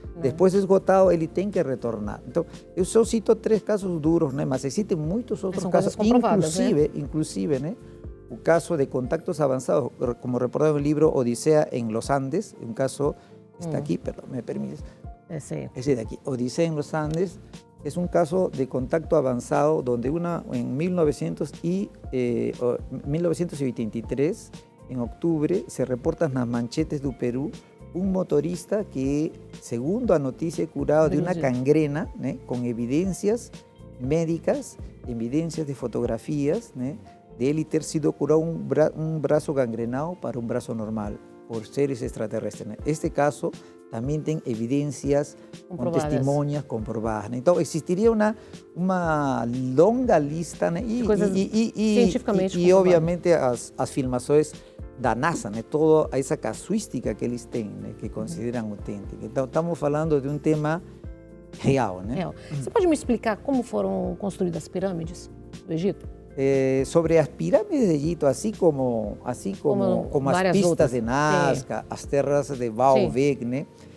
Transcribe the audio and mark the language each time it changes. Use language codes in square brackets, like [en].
[pt] Depois de esgotado, ele tem que retornar. Então, eu só cito 3 casos duros, né? Mas existem muitos outros casos, inclusive, né? O caso de contactos avançados, como reportado no livro Odisea en los Andes, um caso, está aqui, perdão, me permites? Esse daqui, [es] Odisea en los Andes, es un caso de contacto avanzado donde en 1983, en octubre, se reportan [pt] nas manchetes do Peru [es] un motorista que, [pt] segundo a noticia, [es] curado de una gangrena, ¿no? Con evidencias médicas, evidencias de fotografías, ¿no? De él [pt] ter sido [es] curado un brazo gangrenado para un brazo normal por seres extraterrestres, ¿no? Este caso también tiene evidencias con testimonios comprobadas, ¿no? Entonces existiría una longa lista, ¿no? Y obviamente las filmaciones da NASA, né? [pt] Toda essa casuística que eles têm, né? Que consideram autêntica. Então, estamos falando de um tema real, né? Real. Você pode me explicar como foram construídas as pirâmides do Egito? Sobre as pirâmides do Egito, assim como as pistas outras de Nazca, as terras de Baalbek, né?